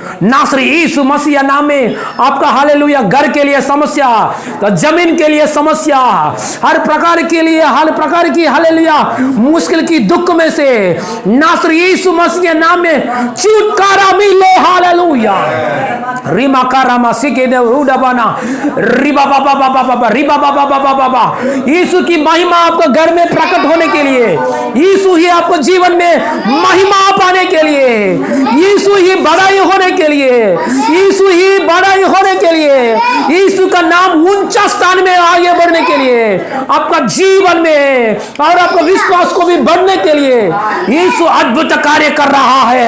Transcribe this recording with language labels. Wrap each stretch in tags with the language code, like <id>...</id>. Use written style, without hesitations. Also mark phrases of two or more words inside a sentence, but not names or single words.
<hi>नासरी यीशु मसीह नाम में आपका हालेलुया घर के लिए समस्या, तो जमीन के लिए समस्या, हर प्रकार के लिए हर प्रकार की हालेलुया मुश्किल की दुख में से नासरी यीशु मसीह नाम में छुटकारा मिले। हालेलुया। रिमा कारामा सिके दे उड़ाबाना रिबा बाबा बाबा बाबा रिबा बाबा बाबा बाबा। यीशु की महिमा आपको घर में प्रकट होने के लिए, यीशु ही आपको जीवन में महिमा पाने के लिए, यीशु ही बड़ाई होने के लिए, यीशु ही बड़ाई होने के लिए, यीशु का नाम ऊंचा स्थान में आगे बढ़ने के लिए, आपका जीवन में और आपका विश्वास को भी बढ़ने के लिए यीशु अद्भुत कार्य कर रहा है।</hi>